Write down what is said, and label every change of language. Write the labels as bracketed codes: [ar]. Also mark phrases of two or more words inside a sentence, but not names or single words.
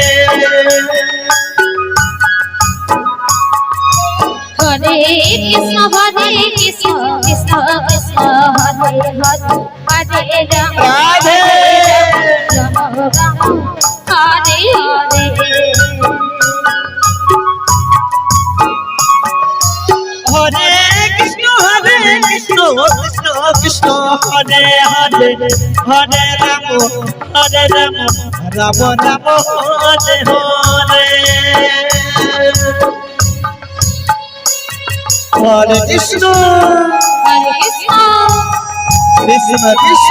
[sa] হরে কৃষ্ণ কৃষ্ণ কৃষ্ণ হরে হরে হরে রাম রাধে রাম রাম হরে হরে হরে কৃষ্ণ কৃষ্ণ কৃষ্ণ হরে হরে হরে রাম রাম রাম হরে হরে হরে কৃষ্ণ কৃষ্ণ কৃষ্ণ